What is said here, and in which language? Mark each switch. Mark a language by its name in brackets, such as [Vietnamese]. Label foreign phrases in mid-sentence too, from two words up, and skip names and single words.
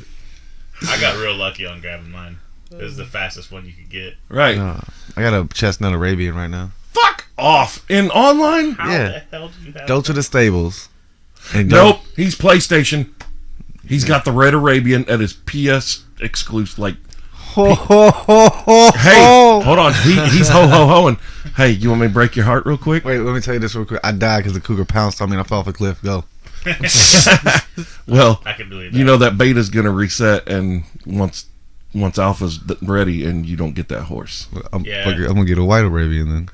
[English] I got real lucky on grabbing mine. It was the fastest one you could get. Right. I got a chestnut Arabian right now. Fuck off. In online? How Yeah. the hell did you have Go to the stables. And Nope. He's PlayStation. He's got the Red Arabian at his PS exclusive. Ho, ho, ho, ho, Hey, ho. hold on. He's ho-ho-hoing. Hey, you want me to break your heart real quick? Wait, let me tell you this real quick. I died because the cougar pounced on me and I fell off a cliff. Go. Well, I can believe that. that beta's going to reset, and once alpha's ready, and you don't get that horse. I'm Yeah. going to get a white Arabian then.